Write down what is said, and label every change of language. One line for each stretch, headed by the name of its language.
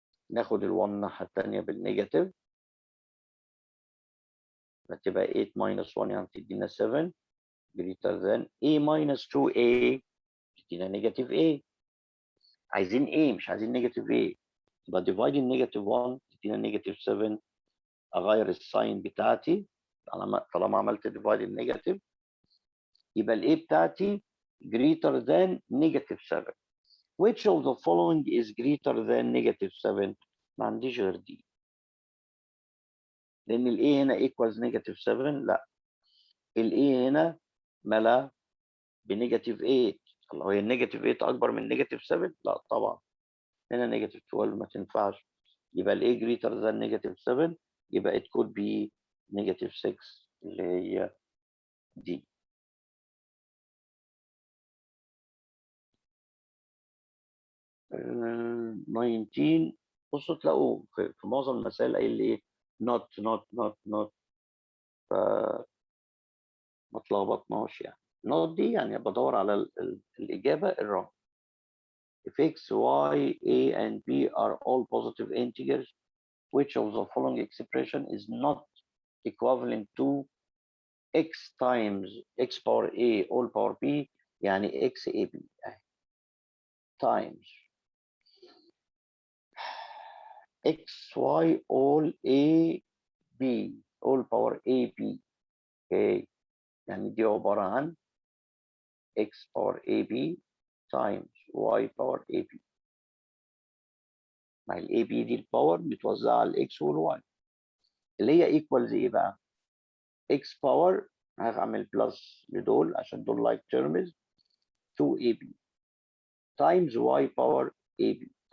Arabic: ناخد ال1 الناحيه الثانيه بالنيجاتيف، فتبقى
English: 8 minus 1
Arabic: يعني تدينا 7
English: greater than a minus 2a
Arabic: تدينا نيجاتيف a. عايزين a مش عايزين نيجاتيف a، يبقى dividing نيجاتيف 1 تدينا نيجاتيف 7. اغير الساين بتاعتي طالما عملت dividing نيجاتيف، يبقى الاي بتاعتي
English: greater than negative 7. which of the following is greater than negative 7؟
Arabic: ما عنديش غير دي، لان الاي هنا
English: equals negative 7.
Arabic: لا، الاي هنا ملا بنيجاتيف 8. الله، هي النيجاتيف 8 اكبر من نيجاتيف 7؟ لا طبعا، هنا نيجاتيف 12 ما تنفعش. يبقى الاي
English: greater than negative 7، يبقى it could be negative 6 اللي هي دي. uh, 19.
Arabic: بصوا تلاقوا في معظم المسائل قايل لي ايه؟ not. فما تلخبطناش يعني. not دي يعني بدور على الاجابه الرقم.
English: if x, y, a and b are all positive integers, which of the following expression is not equivalent to x times x power a all power b،
Arabic: يعني
English: x a b times x y all a b all power a b.
Arabic: اوكي، يعني دي عبارة عن
English: x power ab times y power ab.
Arabic: مع ال ab دي الباور متوزعة على ال x وال y، اللي هي equals ايه بقى؟ x power هعمل بلس لدول عشان دول
English: like terms 2ab times y power ab.